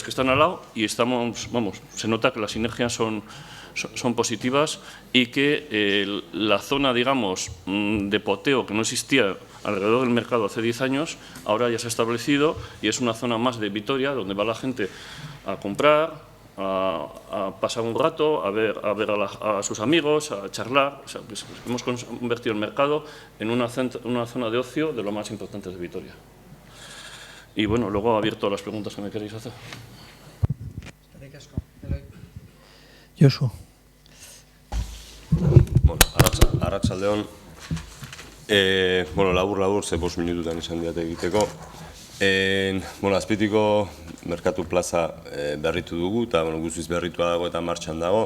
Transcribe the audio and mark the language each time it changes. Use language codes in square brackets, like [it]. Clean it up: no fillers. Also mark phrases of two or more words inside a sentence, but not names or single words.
[es] que están al lado, y estamos, vamos, se nota que las sinergias son positivas, y que la zona, digamos, de poteo que no existía alrededor del mercado hace 10 años, ahora ya se ha establecido, y es una zona más de Vitoria, donde va la gente a comprar, a pasar un rato, a ver a sus amigos, a charlar. O sea, pues hemos convertido el mercado en una zona de ocio de lo más importante de Vitoria. Y bueno, luego abierto a las preguntas que me queréis hacer. Josu. [eu] Bueno, arratsaldeon. Bueno, labur, ze 5 minututan izan diate egiteko. Bueno, Azpeitiko Merkatu Plaza berritu dugu, eta guztiz berritua dago eta martxan dago.